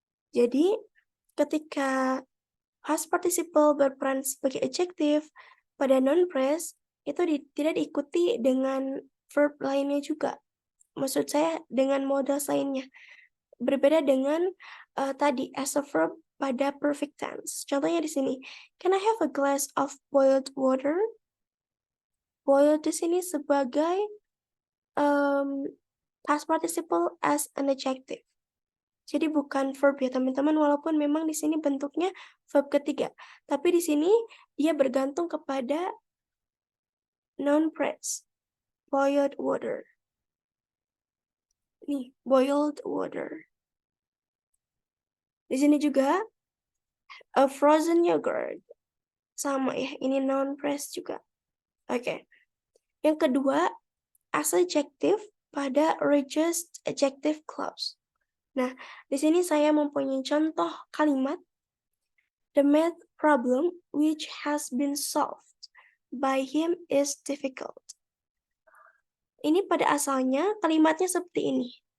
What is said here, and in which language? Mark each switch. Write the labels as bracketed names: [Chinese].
[Indonesian] Jadi, ketika past participle berperan sebagai adjective pada noun phrase, itu tidak diikuti dengan verb lainnya juga. Maksud saya dengan modal lainnya. Berbeda dengan tadi [English] as a verb [Indonesian] pada perfect tense. Contohnya di sini, [English] can I have a glass of boiled water? [Indonesian] Boiled di sini sebagai past participle [English] as an adjective. [Indonesian] Jadi bukan verb ya teman-teman, walaupun memang di sini bentuknya verb ketiga. Tapi di sini dia bergantung kepada noun phrase. Boiled water. Nih, boiled water. Di sini juga a frozen yogurt. Sama ya, ini noun phrase juga. Oke. Yang kedua, as adjective pada reduced adjective clause. Nah, di sini saya mempunyai contoh kalimat [English] the math problem which has been solved by him is difficult. [Indonesian] Ini pada asalnya kalimatnya seperti ini.